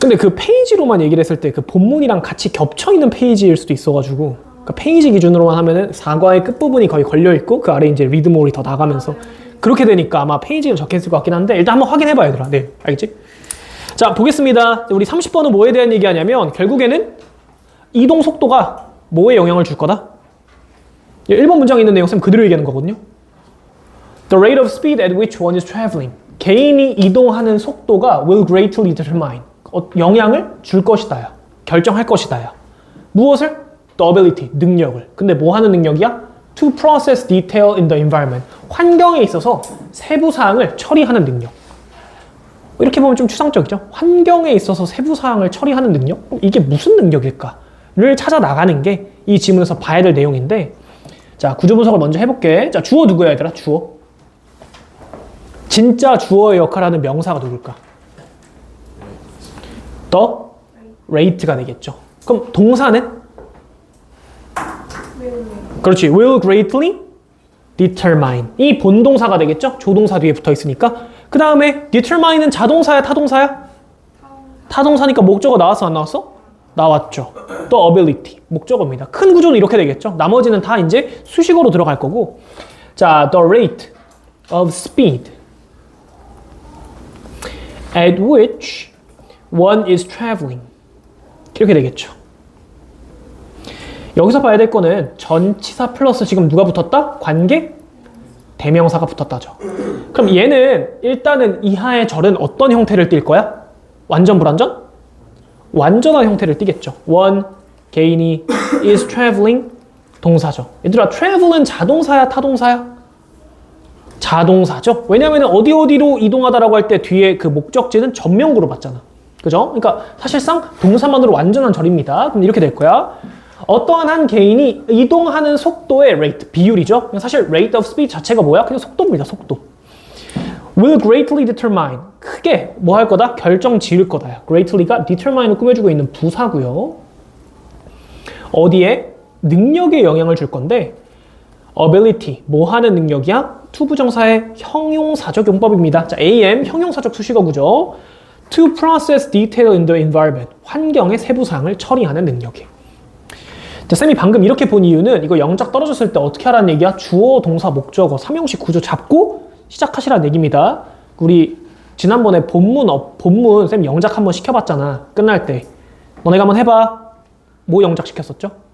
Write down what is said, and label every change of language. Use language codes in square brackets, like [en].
[ko] 근데 그 페이지로만 얘기를 했을 때 그 본문이랑 같이 겹쳐있는 페이지일 수도 있어가지고 그러니까 페이지 기준으로만 하면은 사과의 끝부분이 거의 걸려있고 그 아래 이제 리드몰이 더 나가면서 그렇게 되니까 아마 페이지는 적혀있을 것 같긴 한데 일단 한번 확인해봐 얘들아. 네, 알겠지? 자, 보겠습니다. 우리 30번은 뭐에 대한 얘기하냐면 결국에는 이동 속도가 뭐에 영향을 줄 거다? 1번 문장에 있는 내용 쌤 그대로 얘기하는 거거든요. [en] The rate of speed at which one is traveling. [ko] 개인이 이동하는 속도가 will greatly determine. 영향을 줄 것이다야. 결정할 것이다야. 무엇을? [en] The ability, 능력을. [ko] 근데 뭐 하는 능력이야? [en] To process detail in the environment. [ko] 환경에 있어서 세부사항을 처리하는 능력. 이렇게 보면 좀 추상적이죠? 환경에 있어서 세부사항을 처리하는 능력? 이게 무슨 능력일까를 찾아 나가는 게 이 지문에서 봐야 될 내용인데 자, 구조 분석을 먼저 해볼게. 자, 주어 누구야 얘들아? 주어. 진짜 주어의 역할을 하는 명사가 누굴까? The rate 가 되겠죠. 그럼 동사는? 그렇지. [en] will greatly determine. [ko] 이 본동사가 되겠죠? 조동사 뒤에 붙어 있으니까. 그 다음에 determine은 자동사야, 타동사야? 타동사니까 목적어 나왔어, 안 나왔어? 나왔죠. 또 ability, 목적어입니다. 큰 구조는 이렇게 되겠죠. 나머지는 다 이제 수식어로 들어갈 거고. [en] 자, the rate of speed at which one is traveling. [ko] 이렇게 되겠죠. 여기서 봐야 될 거는 전치사 플러스 지금 누가 붙었다? 관계? 대명사가 붙었다죠. 그럼 얘는 일단은 이하의 절은 어떤 형태를 띌 거야? 완전 불완전? 완전한 형태를 띠겠죠. [en] one, 개인이 is traveling, 동사죠. [ko] 얘들아, travel은 자동사야, 타동사야? 자동사죠. 왜냐면 어디로 이동하다라고 할 때 뒤에 그 목적지는 전명구로 봤잖아. 그죠? 그러니까 사실상 동사만으로 완전한 절입니다. 그럼 이렇게 될 거야. 어떠한 한 개인이 이동하는 속도의 rate, 비율이죠. 사실 rate of speed 자체가 뭐야? 그냥 속도입니다, 속도. [en] will greatly determine. [ko] 크게 뭐 할 거다? 결정 지을 거다. greatly가 determine을 꾸며주고 있는 부사고요. 어디에? 능력에 영향을 줄 건데 ability, 뭐 하는 능력이야? to 부정사의 형용사적 용법입니다. 자, am, 형용사적 수식어구죠. [en] to process detail in the environment. [ko] 환경의 세부사항을 처리하는 능력이에요. 자, 쌤이 방금 이렇게 본 이유는 이거 영작 떨어졌을 때 어떻게 하라는 얘기야? 주어, 동사, 목적어, 삼형식 구조 잡고 시작하시라는 얘기입니다. 우리 지난번에 본문 쌤 영작 한번 시켜봤잖아. 끝날 때. 너네가 한번 해봐. 뭐 영작 시켰었죠?